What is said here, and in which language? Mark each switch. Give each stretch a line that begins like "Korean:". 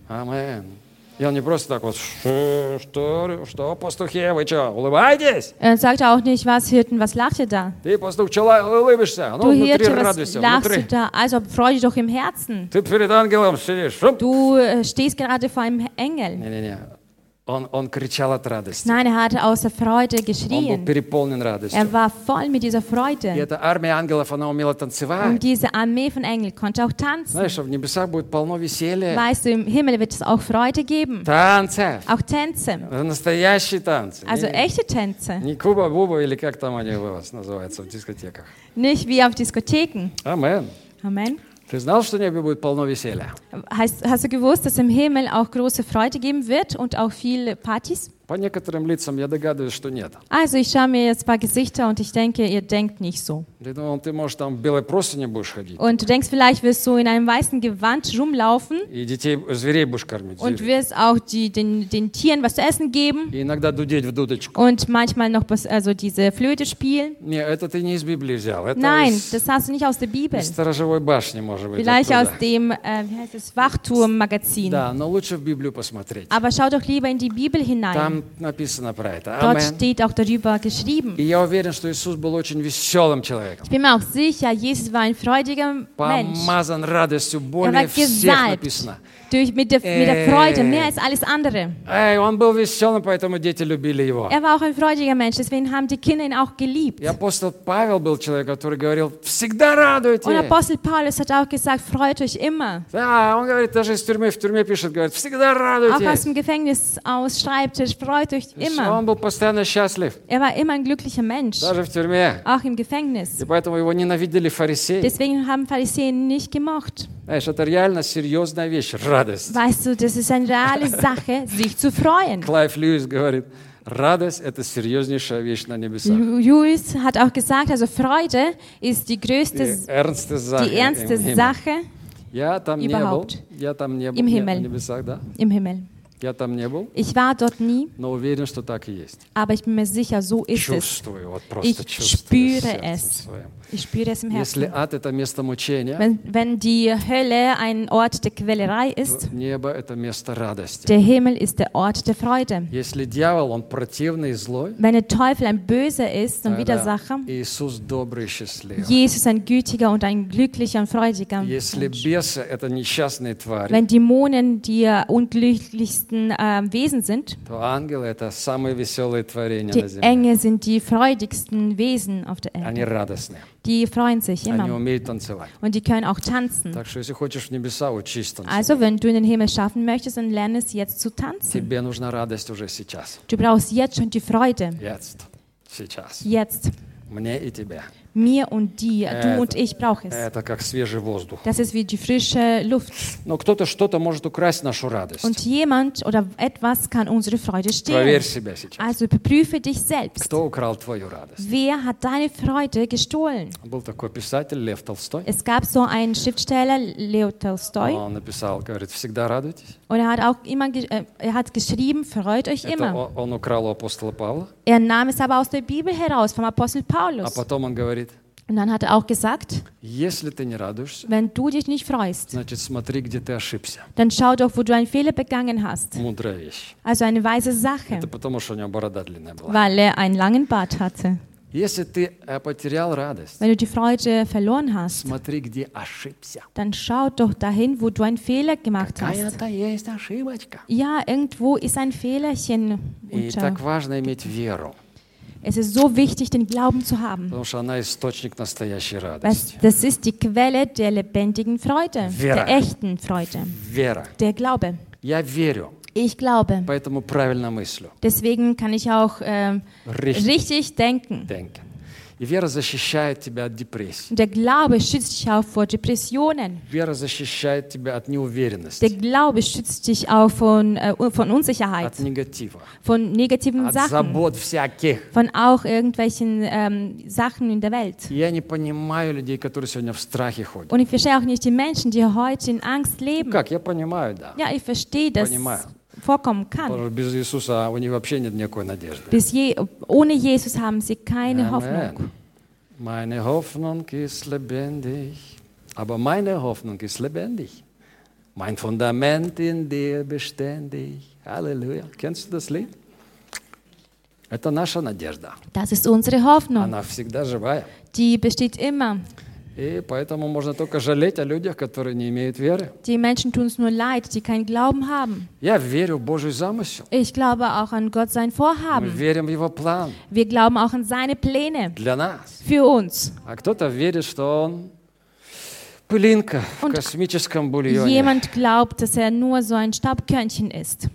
Russian: Amen. И он не просто так вот, что пастухи, вы что, улыбаетесь? Он
German: sagt auch nicht, was Hirten, was lacht ihr da?
Russian: Ты, пастух, что улыбаешься? Ну,
German: du,
Russian: внутри
German: Hirte,
Russian: радуйся,
German: lachst
Russian: внутри.
German: Du da? Also, freu dich doch im Herzen.
Russian: Ты перед ангелом сидишь. Шуп.
German: Du stehst gerade vor einem Engel.
Russian: Не-не-не. Он кричал от радости.
German: Nein, er hatte außer Freude geschrien.
Russian: Он был переполнен радостью.
German: Er war voll mit dieser Freude.
Russian: И эта армия ангелов, она умела танцевать.
German: Und diese Armee von Engeln konnte auch tanzen.
Russian: Знаешь, в небесах будет полно веселья.
German: Weißt du, im Himmel wird es auch Freude geben.
Russian: Танцы.
German: Auch Tänze.
Russian: Настоящие танцы.
German: Also echte Tänze.
Russian: Не Куба, Буба или как там они называются в дискотеках.
German: Nicht wie auf Diskotheken. Amen. Amen.
Russian: Ты знал, что в небе будет полно веселья?
German: Hast du gewusst, dass im Himmel auch große Freude geben wird und auch viele Partys?
Russian: По некоторым лицам я догадываюсь, что нет.
German: Also, ich schaue mir jetzt ein paar Gesichter und ich denke, ihr denkt nicht so. Ich denke,
Russian: ты можешь там в белой простыне будешь ходить.
German: Und du denkst vielleicht, wirst du in einem weißen Gewand rumlaufen.
Russian: И детей, зверей будешь кормить.
German: Und wirst auch den Tieren was zu essen geben.
Russian: И иногда дудеть в дудочку.
German: Und manchmal noch also diese Flöte spielen.
Russian: Не, это ты не из Библии взял. Это
German: Nein, das hast du nicht aus der Bibel.
Russian: Из сторожевой башни, может быть.
German: Vielleicht
Russian: оттуда.
German: Aus dem Wachturm-Magazin.
Russian: Да, но лучше в Библию посмотреть.
German: Aber schau doch lieber in die Bibel hinein.
Russian: Там написано про это.
German: Dort Amen. Steht auch darüber geschrieben.
Russian: И я уверен, что Иисус был очень веселым человеком.
German: Ich bin mir auch sicher, Jesus war ein freudiger Mensch.
Russian: Помазан радостью более всех написано.
German: Durch, mit der Freude, mehr als alles andere.
Russian: Ey, он был веселым, поэтому дети любили его.
German: Er war auch ein freudiger Mensch, deswegen haben die Kinder ihn auch geliebt.
Russian: И апостол Павел был человек, который говорил, всегда радуйтесь.
German: Und Apostel Paulus hat auch gesagt, freut euch immer.
Russian: Да, он говорит, даже из тюрьмы, в тюрьме пишет, говорит, всегда радуйтесь.
German: Auch aus dem Gefängnis aus schreibt, freut euch immer.
Russian: Он был постоянно счастлив.
German: Er war immer ein glücklicher Mensch.
Russian: Даже в тюрьме.
German: Auch im Gefängnis.
Russian: И поэтому его ненавидели фарисеи.
German: Deswegen haben Pharisäer ihn nicht gemocht.
Russian: Знаешь, это реально серьезная вещь, радость.
German: Weißt du, das ist eine reale Sache, sich zu freuen.
Russian: Клайв Льюис говорит, радость – это серьезнейшая вещь на небесах.
German: Льюис hat auch gesagt, also Freude ist die größte, die ernste Sache überhaupt.
Russian: Я там не был.
German: Im Himmel.
Russian: На небесах, да?
German: Im Himmel.
Russian: Я там не был.
German: Ich war dort nie.
Russian: Но уверен, что так и есть.
German: Aber ich bin mir sicher, so ist es.
Russian: Чувствую, вот просто
German: ich
Russian: чувствую
German: spüre es. Ich spüre es im Herzen.
Russian: Если ад – это место мучения,
German: wenn die Hölle ein Ort der Quälerei ist,
Russian: небо – это место радости.
German: Der Himmel ist der Ort der Freude.
Russian: Если дьявол – он противный и злой,
German: wenn der Teufel ein Böser ist und Widersacher,
Russian: Иисус – добрый и счастливый.
German: Jesus – ein Gütiger und ein Glücklicher und Freudiger.
Russian: Если бесы – это несчастные твари,
German: wenn Dämonen die unglücklichsten Wesen sind,
Russian: то ангелы – это самые веселые творения на земле.
German: Engel sind die freudigsten Wesen auf der Erde.
Russian: Они радостные.
German: Die freuen sich immer. Und die können auch tanzen.
Russian: Так, что, если хочешь в небеса, учись танцевать.
German: Also, wenn du in den Himmel schaffen möchtest, dann lerne es jetzt zu tanzen.
Russian: Тебе нужна радость уже сейчас.
German: Du brauchst jetzt schon die Freude. Jetzt.
Russian: Сейчас.
German: Jetzt.
Russian: Мне и тебе.
German: Mir und dir, du und ich brauche es.
Russian: Это как свежий воздух.
German: Das ist wie die frische Luft.
Russian: Но кто-то что-то может украсть нашу радость.
German: Und jemand oder etwas kann unsere Freude stehlen.
Russian: Проверь себя сейчас.
German: Also überprüfe dich selbst.
Russian: Кто украл твою радость?
German: Wer hat deine Freude gestohlen?
Russian: Был такой писатель Лев Толстой.
German: Es gab so einen Schriftsteller Leo Tolstoi.
Russian: Он написал, говорит, всегда радуйтесь.
German: Und er hat auch immer geschrieben, freut euch
Russian: Это
German: immer.
Russian: Он украл у апостола Павла.
German: Er nahm es aber aus der Bibel heraus, vom Apostel Paulus.
Russian: А потом он говорит,
German: Und dann hat er auch gesagt,
Russian: Если ты не радуешься,
German: wenn du dich nicht freust,
Russian: значит, смотри, где ты ошибся.
German: Dann schau doch, wo du einen Fehler begangen hast.
Russian: Мудрая вещь.
German: Also eine weise Sache.
Russian: Это потому, что у него борода длинная была.
German: Weil er einen langen Bart hatte.
Russian: Если ты потерял радость,
German: wenn du die Freude verloren hast,
Russian: смотри, где ошибся.
German: Dann schau doch dahin, wo du einen Fehler gemacht
Russian: Какая-то
German: hast.
Russian: Какая-то есть ошибочка.
German: Ja, irgendwo ist ein Fehlerchen.
Russian: И так важно иметь веру.
German: Es ist so wichtig, den Glauben zu haben.
Russian: Потому что она источник настоящей радости.
German: Das ist die Quelle der lebendigen Freude,
Russian: Вера.
German: Der echten Freude.
Russian: Вера.
German: Der Glaube.
Russian: Я верю.
German: Ich glaube.
Russian: Поэтому правильно мыслю.
German: Deswegen kann ich auch richtig denken. Denken.
Russian: И вера защищает тебя от депрессии.
German: Der Glaube schützt dich auch vor Depressionen.
Russian: Вера защищает тебя от неуверенности.
German: Der Glaube schützt dich auch von, von Unsicherheit.
Russian: От негатива.
German: Von negativen
Russian: от
German: Sachen.
Russian: От забот всяких.
German: Von auch irgendwelchen Sachen in der Welt.
Russian: Я не понимаю людей, которые сегодня в страхе ходят.
German: Und ich verstehe auch nicht die Menschen, die heute in Angst leben.
Russian: Как? Я понимаю, да.
German: Ja, ich verstehe das.
Russian: Понимаю.
German: Vorkommen kann.
Russian: Без Иисуса у них вообще нет никакой надежды.
German: Ohne Jesus haben sie keine Hoffnung. Meine Hoffnung ist lebendig. Aber meine Hoffnung ist lebendig. Mein Fundament in dir beständig. Halleluja. Kennst du das Lied?
Russian: Это наша надежда.
German: Das ist unsere Hoffnung.
Russian: Она всегда живая.
German: Die besteht immer.
Russian: И поэтому можно только жалеть о людях, которые не имеют веры.
German: Die Menschen tun es nur leid, die keinen Glauben haben.
Russian: Я верю в Божий замысел.
German: Ich glaube auch an Gott sein Vorhaben.
Russian: Мы верим в Его план.
German: Wir glauben auch an seine Pläne.
Russian: Для нас.
German: Für uns.
Russian: А кто-то верит, что он пылинка Und в космическом бульоне.
German: Jemand glaubt, dass er nur so ein Staubkörnchen ist.